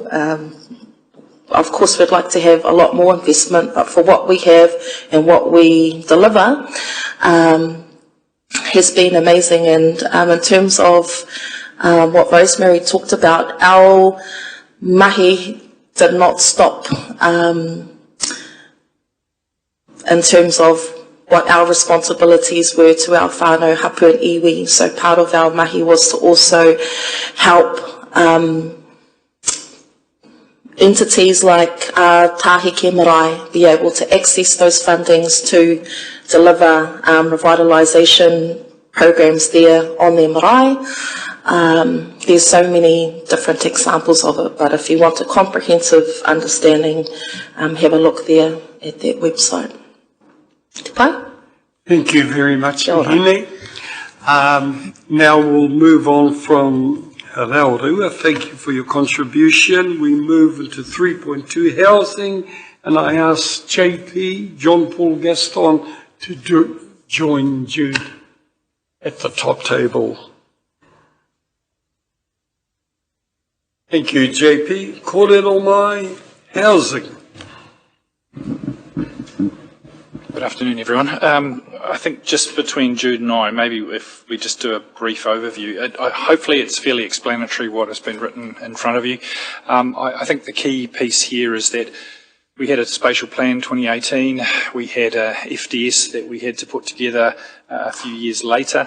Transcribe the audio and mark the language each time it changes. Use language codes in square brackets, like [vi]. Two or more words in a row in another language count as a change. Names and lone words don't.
[en] Of course, we'd like to have a lot more investment, but for what we have and what we deliver, has been amazing. And in terms of what Rosemary talked about, our mahi did not stop in terms of what our responsibilities were to our [mi] whānau hapu [en] and iwi. So part of our mahi was to also help entities like Tāheke Marae be able to access those fundings to deliver revitalisation programs there on their marae. There's so many different examples of it, but if you want a comprehensive understanding, have a look there at that website. [mi] Te pai? [en] Thank you very much, Hine. Now we'll move on from Rotorua. Thank you for your contribution. We move into 3.2 housing, and I ask JP, John Paul Gaston, to join Jude at the top table. Thank you, JP. [mi] Kōrero mai, [en] housing. Good afternoon, everyone. I think just between Jude and I, maybe if we just do a brief overview, hopefully it's fairly explanatory what has been written in front of you. I think the key piece here is that we had a spatial plan 2018, we had a FDS that we had to put together a few years later.